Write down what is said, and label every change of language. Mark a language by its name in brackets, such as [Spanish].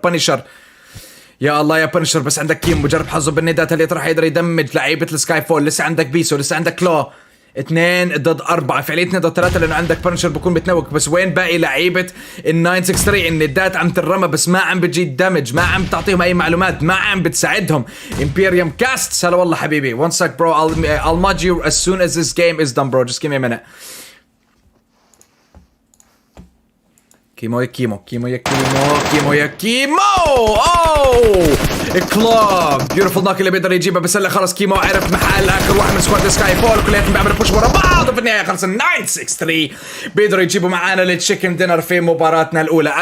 [Arabic] بانيشر يا الله يا بانشر، بس عندك كيمو بجرب حظه بالندات، هل راح يقدر يدمج لعيبه السكاي فول؟ لسه عندك بيسو، لسه عندك كلو، 2 ضد 4 فعليا 2 ضد 3 لانه عندك بانشر بكون بتنوك. بس وين باقي لعيبه ال 963؟ الندات عم ترمى بس ما عم بتجي دمج، ما عم تعطيهم اي معلومات، ما عم بتساعدهم. امبيريوم كاست هلا والله حبيبي. [English] one sec bro, I'll mod you as soon as this game is done bro, just give me a minute. [Arabic] كيمو يا كيمو، كيمو يا كيمو، كيمو يا كيمو. اوه كلوب بيوتيفول نوك اللي بيقدر يجيبها، بس هلا خلص كيمو عرف محل اخر واحد من سكواد سكاي فول، كلياتهم بيعملوا بوش ورا بعض، وفي النهايه خلص ال 963 بيقدروا يجيبوا معانا التشيكن دينر في مباراتنا الاولى.